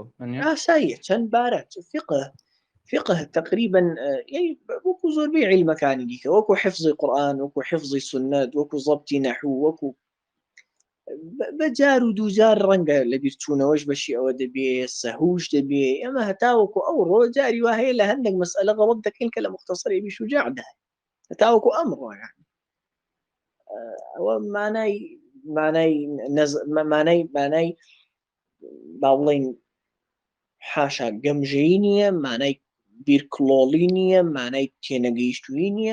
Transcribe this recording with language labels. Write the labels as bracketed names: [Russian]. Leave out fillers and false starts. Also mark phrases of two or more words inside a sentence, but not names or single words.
[Central Kurdish] ئاساییە چەند بارە فقه تقريبا وەکو زۆربەی علمەکانی دیکە، وەکو حفظی قورئان، وەکو حفظی سنەت، وەکو ضەبتی نەحوو، وەکو بەجار و دووجار ڕەنگە لە بیرچوونەوەش بەشی ئەوە دەبێ، سەهوش دەبێ. ئەمە هەتاوەکو ئەو ڕۆ جاری وا هەیە لە هەندێک مەسئلە غەڵەت دەکەین کە لە مختصر ابن شجاع دا هەتاوەکو ئەمڕۆ، يعني ئەوە مانای با بڵێین حاشا گەمژەیی نییە، مانای بیرکڵۆڵی نییە، مانای تێنەگەیشتووی نییە.